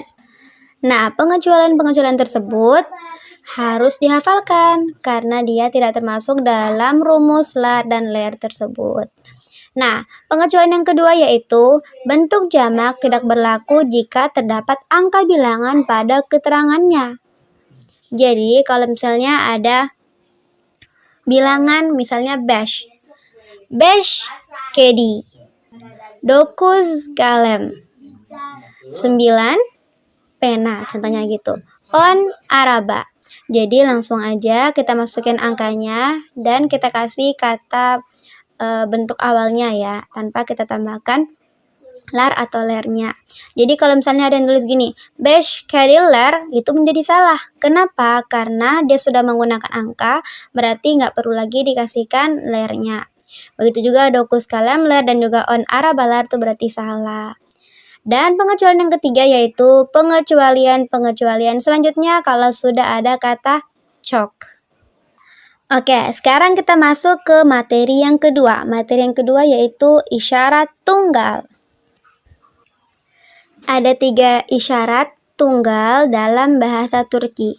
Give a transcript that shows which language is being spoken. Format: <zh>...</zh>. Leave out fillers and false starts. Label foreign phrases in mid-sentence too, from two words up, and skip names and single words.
<id>Nah, pengecualian-pengecualian tersebut harus dihafalkan karena dia tidak termasuk dalam rumus lar dan ler tersebut. Nah, pengecualian yang kedua yaitu bentuk jamak tidak berlaku jika terdapat angka bilangan pada keterangannya. Jadi, kalau misalnya ada bilangan misalnya</id> <tr>beş kedi,</tr> <id>9 kalem, 9 pena, contohnya gitu.</id> <tr>10 araba.</tr> <id>Jadi langsung aja kita masukin angkanya dan kita kasih kata bentuk awalnya ya, tanpa kita tambahkan lar atau lernya. Jadi kalau misalnya ada yang tulis gini,</id> <tr>beş kediler,</tr> <id>itu menjadi salah. Kenapa? Karena dia sudah menggunakan angka, berarti nggak perlu lagi dikasihkan lernya. Begitu juga 9</id> <tr>kalem ler</tr> <id>dan juga</id> <tr>on arabalar</tr> <id>itu berarti salah. Dan pengecualian yang ketiga yaitu pengecualian selanjutnya kalau sudah ada kata cok. Oke, sekarang kita masuk ke materi yang kedua. Materi yang kedua yaitu isyarat tunggal. Ada 3 isyarat tunggal dalam bahasa Turki.</id>